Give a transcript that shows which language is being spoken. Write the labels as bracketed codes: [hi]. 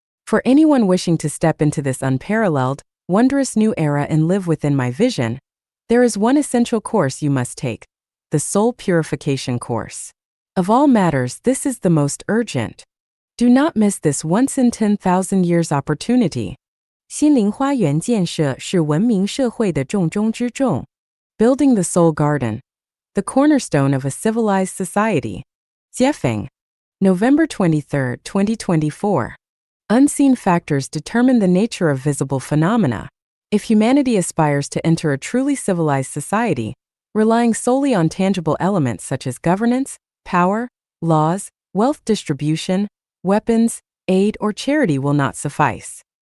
[en] For anyone wishing to step into this unparalleled, wondrous new era and live within my vision, there is one essential course you must take: the Soul Purification Course. Of all matters, this is the most urgent. Do not miss this once-in-10,000 years opportunity. [zh] 心灵花园建设是文明社会的重中之重. [en] Building the Soul Garden, the cornerstone of a civilized society. Jiefeng. November 23, 2024. Unseen factors determine the nature of visible phenomena. If humanity aspires to enter a truly civilized society, relying solely on tangible elements such as governance, power, laws, wealth distribution, weapons, aid, or charity will not suffice.